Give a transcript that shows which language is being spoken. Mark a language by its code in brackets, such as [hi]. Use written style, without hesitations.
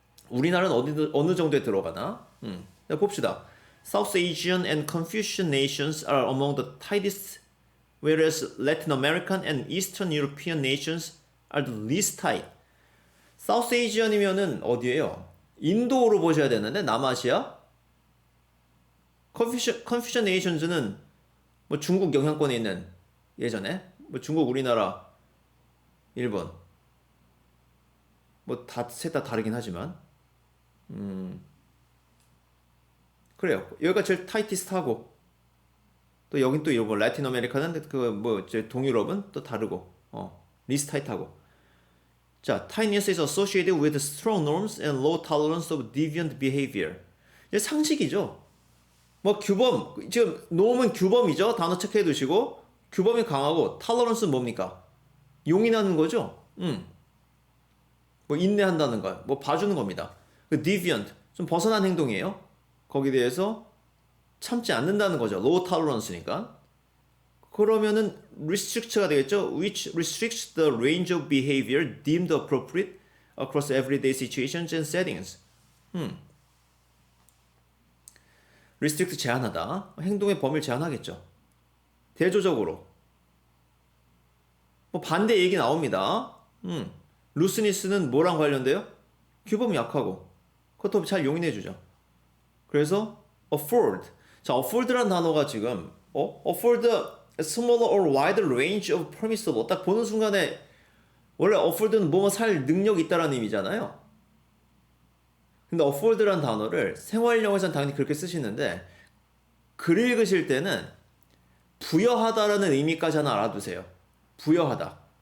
[ko] 우리나라는 어느 정도에 들어가나? 봅시다. [en] South Asian and Confucian nations are among the tightest, whereas Latin American and Eastern European nations are the least tight. [ko] South Asian이면은 어디예요? 인도로 보셔야 되는데 남아시아? Confucian nations는 뭐 중국 영향권에 있는 예전에 뭐 중국, 우리나라, 일본 뭐 다 셋 다 다르긴 하지만 그래요. 여기가 제일 타이티스트하고 또 여긴 또 일본, 라틴 아메리카는 그 뭐 동유럽은 또 다르고 리스 타이트하고. [en] 자, tightness is associated with strong norms and low tolerance of deviant behavior. [ko] 이게 상식이죠. 뭐 규범, 지금 놈은 규범이죠. 단어 체크해 두시고 규범이 강하고 tolerance는 뭡니까? 용인하는 거죠. 뭐 인내한다는 거, 뭐 봐주는 겁니다. 그 deviant 좀 벗어난 행동이에요. 거기에 대해서 참지 않는다는 거죠. low tolerance니까. 그러면은 restrict가 되겠죠. [en] which restricts the range of behavior deemed appropriate across everyday situations and settings. [ko] restrict 제한하다. 행동의 범위를 제한하겠죠. 대조적으로. 뭐 반대 얘기 나옵니다. looseness는 뭐랑 관련돼요? 규범이 약하고. 그것도 잘 용인해 주죠. 그래서 afford. 자, afford란 단어가 지금 [en] afford a smaller or wider range of permissible. [ko] 딱 보는 순간에 원래 afford는 뭐뭐 살 능력이 있다라는 의미잖아요. 근데 afford란 단어를 생활용어에서는 당연히 그렇게 쓰시는데 글 읽으실 때는 부여하다라는 의미까지 하나 알아두세요. 부여하다.